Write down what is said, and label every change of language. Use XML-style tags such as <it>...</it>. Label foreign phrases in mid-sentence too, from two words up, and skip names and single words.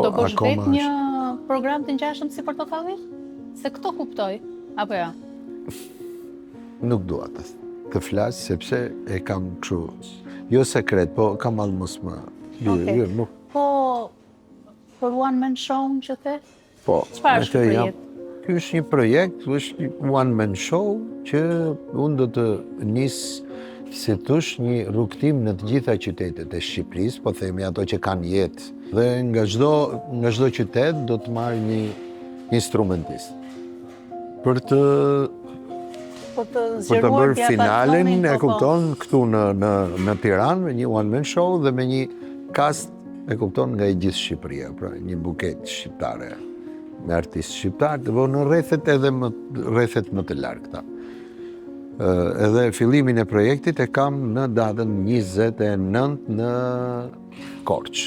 <sq>Do bësh akoma vetë një program të ngjashëm si Portokalli? Se këto kuptoj, apo ja? nuk dua të flas sepse e kam kështu. Jo sekret, po kam allë mos më. Okej. Nuk. Po, për</sq> <en>one man show</en> <sq>që the? Po. Çfarë është me të ky jam- Ky është një projekt, është një</sq> <en>one man show</en> <sq>që unë do të nis si thosh një rrugtim në të gjitha qytetet e Shqipërisë, po themi ato që kanë jetë. Dhe nga çdo qytet do të marrë një instrumentist. Për të Po të për të zgjeruar bërë finalen, diapazonin, e po, kupton, këtu në Tiranë, me një</sq> <en>one man show</en> <sq>dhe me një cast, e kupton, nga i gjithë Shqipëria, pra një buket shqiptare, me artistë shqiptarë, dhe në rrethet më të largëta. Edhe fillimin e projektit e kam në datën 29 në Korçë.</sq>